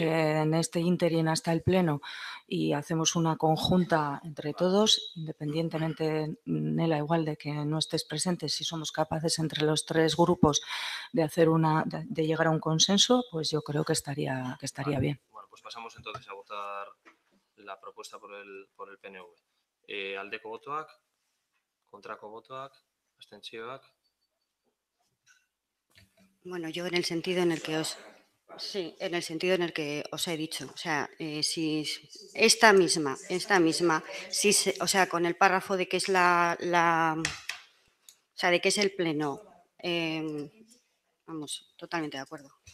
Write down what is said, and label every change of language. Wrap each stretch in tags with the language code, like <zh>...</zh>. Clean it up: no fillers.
<es>en este ínterin hasta el Pleno y hacemos una conjunta entre todos, independientemente, Nela, igual de que no estés presente, si somos capaces entre los 3 grupos de hacer de llegar a un consenso, pues yo creo que estaría bien. Bueno, pues pasamos entonces a votar la propuesta por el PNV.</es> <eu>Aldeko botoak, kontrako botoak, abstentzioak.</eu> <es>Bueno, yo en el sentido en el que os... Sí, en el sentido en el que os he dicho. O sea, si esta misma, si o sea, con el párrafo de que es o sea, de que es el Pleno, vamos, totalmente de acuerdo.</es>